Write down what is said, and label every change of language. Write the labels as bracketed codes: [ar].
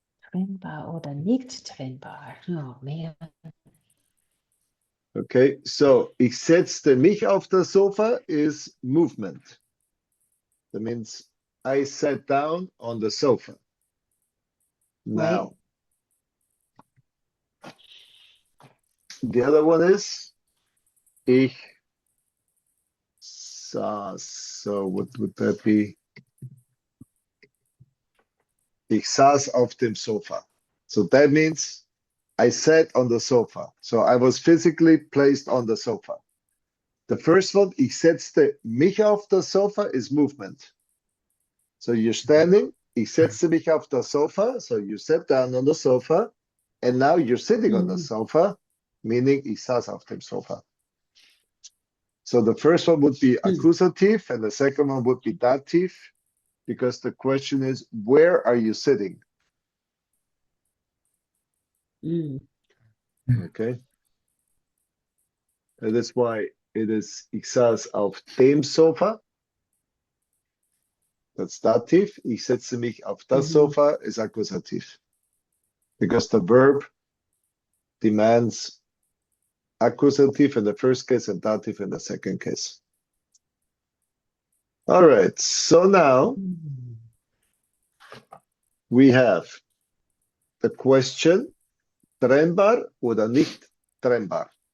[de] Trennbar oder nicht trennbar? [en] Oh man. Okay, so [de] ich setzte mich auf das Sofa [en] is movement. That means I sat down on the sofa. Now, the other one is [de] ich saß. [en] So what would that be? [de] Ich saß auf dem Sofa. [en] So that means I sat on the sofa. So I was physically placed on the sofa. The first one, [de] ich setzte mich auf das Sofa, [en] is movement. So you're standing, [de] ich setzte mich auf das Sofa, [en] so you sat down on the sofa, and now you're sitting on the sofa, meaning [de] ich saß auf dem Sofa. [en] So the first one would be accusative, and the second one would be dative, because the question is, where are you sitting? Okay. And that's why it is [de] ich saß auf dem Sofa. [en] That's dative. [de] Ich setze mich auf das Sofa [en] is accusative. Because the verb demands accusative in the first case and dative in the second case. All right, so now we have the question, [de] trennbar oder nicht trennbar.